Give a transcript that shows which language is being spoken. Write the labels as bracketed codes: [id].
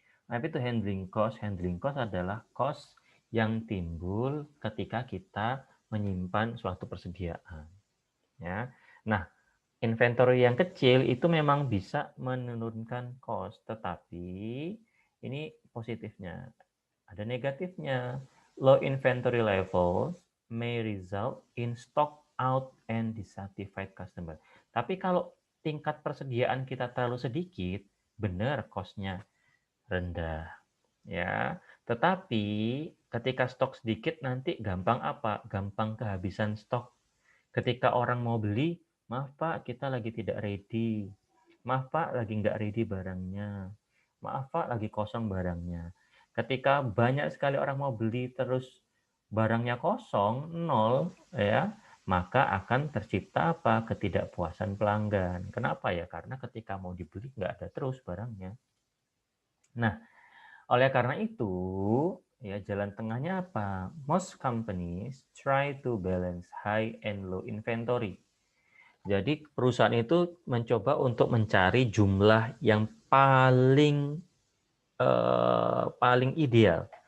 [id] Tapi itu handling cost adalah cost yang timbul ketika kita menyimpan suatu persediaan, ya. Nah, inventory yang kecil itu memang bisa menurunkan cost, tetapi ini positifnya. Ada negatifnya. [en] Low inventory levels may result in stock out and dissatisfied customer. [id] Tapi kalau tingkat persediaan kita terlalu sedikit, benar cost-nya rendah. Ya, tetapi ketika stok sedikit nanti gampang apa? Gampang kehabisan stok. Ketika orang mau beli, maaf Pak, kita lagi tidak ready. Maaf Pak, lagi nggak ready barangnya. Maaf Pak, lagi kosong barangnya. Ketika banyak sekali orang mau beli terus barangnya kosong, nol, ya, maka akan tercipta apa? Ketidakpuasan pelanggan. Kenapa ya? Karena ketika mau dibeli nggak ada terus barangnya. Nah, oleh karena itu, ya jalan tengahnya apa? [en] Most companies try to balance high and low inventory. [id] Jadi perusahaan itu mencoba untuk mencari jumlah yang paling ideal.